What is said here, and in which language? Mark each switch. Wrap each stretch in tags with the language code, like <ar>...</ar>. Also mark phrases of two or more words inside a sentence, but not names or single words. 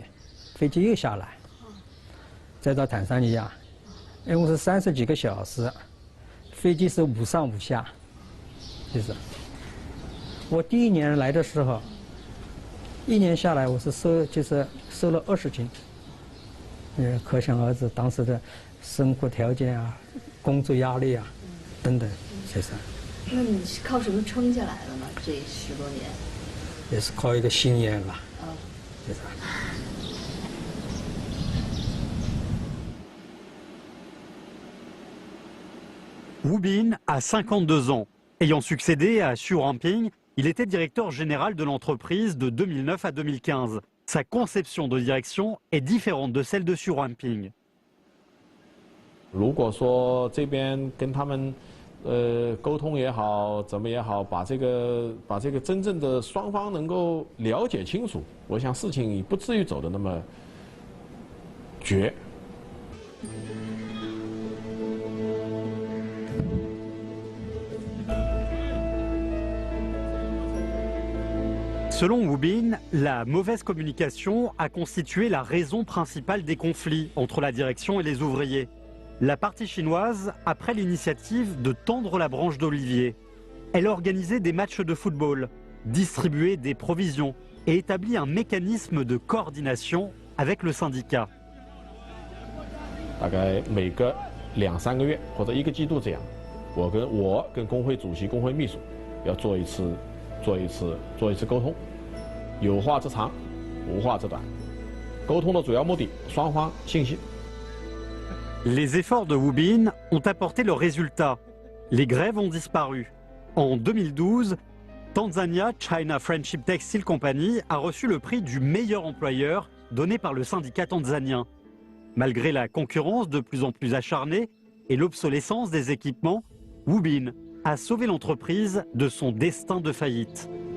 <zh>飞机又下来，再到坦桑尼亚，一共是30几个小时，飞机是5上5下，就是我第1年来的时候，1年下来我是瘦了20斤，可想而知当时的生活条件工作压力等等，这是。那你是靠什么撑下来的呢？这10多年？也是靠一个心眼吧。就是。</zh> <fr>Wu Bin a 52 ans. Ayant succédé à Xu Ranping, il était directeur général de l'entreprise de 2009 à 2015. Sa conception de direction est différente de celle de Xu Ranping.</fr> <zh>如果说这边跟他们沟通也好，怎么也好，把这个真正的双方能够了解清楚，我想事情也不至于走得那么绝。</zh> <fr>Selon Wu Bin, la mauvaise communication a constitué la raison principale des conflits entre la direction et les ouvriers. La partie chinoise a pris l'initiative de tendre la branche d'olivier. Elle a organisé des matchs de football, distribué des provisions et établi un mécanisme de coordination avec le syndicat.</fr> <zh>大概每个2、3个月或者1个季度这样，我跟工会主席、工会秘书要做一次沟通。有话则长，无话则短。沟通的主要目的，双方信息。</zh> <fr>Les efforts de Wu Bin ont apporté leurs résultats. Les grèves ont disparu. En 2012, Tanzania China Friendship Textile Company a reçu le prix du meilleur employeur donné par le syndicat tanzanien. Malgré la concurrence de plus en plus acharnée et l'obsolescence des équipements, Wu Bin a sauvé l'entreprise de son destin de faillite.</fr>